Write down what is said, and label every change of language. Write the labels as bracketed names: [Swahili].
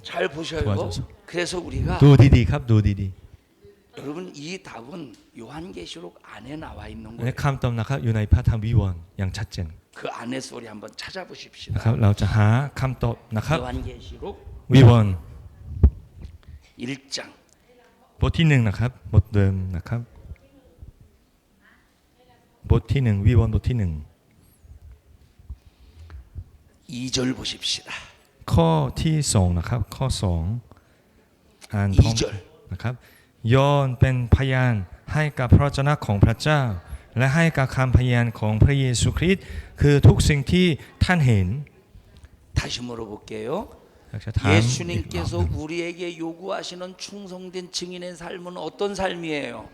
[Korean] 잘 보셔요. 도와줘서. 그래서 우리가 도디디ครับ 도디디 여러분 이 답은 요한계시록 안에 나와 있는 [Thai] และ [Korean] 거예요. [Thai] คำตอบนะครับอยู่ในพระธรรมวิวรณ์อย่างชัดเจน [Korean] 그 안에서 우리 한번 찾아보십시다. [Thai] นะครับเราจะหาคำตอบนะครับ [Korean] 요한계시록 [Thai] วิวรณ์ [Korean] 1장 [Thai] บทที่1นะครับบทเดิมนะครับบทที่1วิวรณ์บทที่1 [Korean] 2절 보십시다. [Thai] ข้อที่2นะครับข้อ2อ่านพร้อม [Korean] 2절 [Thai] นะครับยอห์นเป็นพยานให้กับพระวจนะของพระเจ้า และให้กับคำพยานของพระเยซูคริสต์คือทุกสิ่งที่ท่านเห็น [Korean] 다시 물어볼게요. [Thai] อยากจะถามอีกรอบ [Korean] 예수님께서 [Thai] หนึ่ง [Korean] 우리에게 요구하시는 충성된 증인의 삶은 어떤 삶이에요?